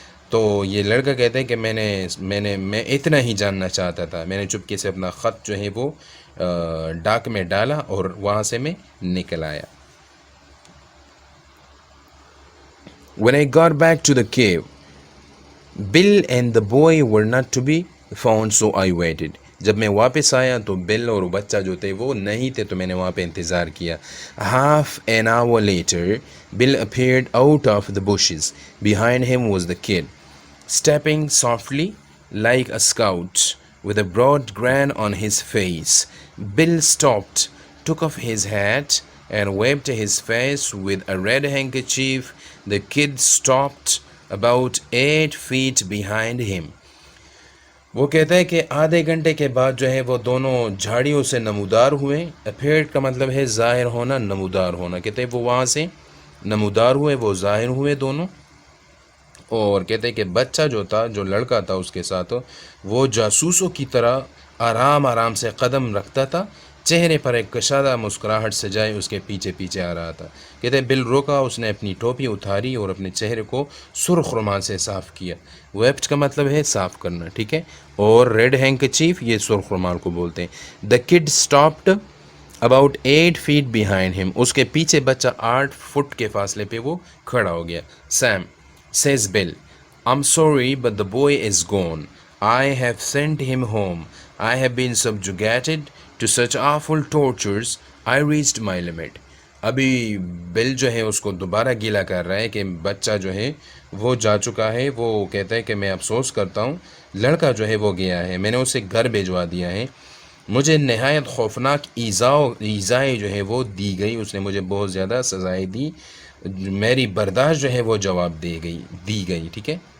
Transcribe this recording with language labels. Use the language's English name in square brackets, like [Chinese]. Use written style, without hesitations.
[Urdu] تو یہ لڑکا کہتا ہے کہ میں اتنا ہی جاننا چاہتا تھا، میں نے چپکے سے اپنا خط جو ہے وہ ڈاک میں ڈالا اور وہاں سے میں نکل آیا۔ [English] When I got back to the cave, Bill and the boy were not to be found, so I waited. [Urdu] جب میں واپس آیا تو بل اور بچہ جو تھے وہ نہیں تھے، تو میں نے وہاں پہ انتظار کیا۔ [English] Half an hour later, Bill appeared out of the bushes. Behind him was the kid, stepping softly like a scout, with a broad grin on his face. Bill stopped, took off his hat, and wiped his face with a red handkerchief. The kid stopped about 8 feet behind him. [Urdu] وہ کہتا ہے کہ آدھے گھنٹے کے بعد جو ہے وہ دونوں جھاڑیوں سے نمودار ہوئے۔ اپیئرڈ کا مطلب ہے ظاہر ہونا، نمودار ہونا۔ کہتے ہیں وہ وہاں سے نمودار ہوئے، وہ ظاہر ہوئے دونوں۔ اور کہتے ہیں کہ بچہ جو تھا، جو لڑکا تھا اس کے ساتھ، وہ جاسوسوں کی طرح آرام آرام سے قدم رکھتا تھا، چہرے پر ایک کشادہ مسکراہٹ سجائے اس کے پیچھے پیچھے آ رہا تھا۔ کہتے ہیں بل روکا، اس نے اپنی ٹوپی اتاری اور اپنے چہرے کو سرخ رومال سے صاف کیا۔ ویپٹ کا مطلب ہے صاف کرنا، ٹھیک ہے، اور ریڈ ہینکچیف یہ سرخ رومال کو بولتے ہیں۔ [English] The kid stopped about 8 feet behind him. [Urdu] اس کے پیچھے بچہ 8 فٹ کے فاصلے پہ وہ کھڑا ہو گیا۔ [English] Sam, says Bill, I'm sorry but the boy is gone. I have sent him home. I have been subjugated to such awful tortures. I reached my limit. [Urdu] ابھی بل جو ہے اس کو دوبارہ گیلا کر رہا ہے کہ بچہ جو ہے وہ جا چکا ہے۔ وہ کہتا ہے کہ میں افسوس کرتا ہوں، لڑکا جو ہے وہ گیا ہے، میں نے اسے گھر بھیجوا دیا ہے، مجھے نہایت خوفناک ایذائیں جو ہے وہ دی گئی، اس نے مجھے بہت زیادہ سزائیں دی، میری برداشت جو ہے وہ جواب دی گئی، ٹھیک ہے۔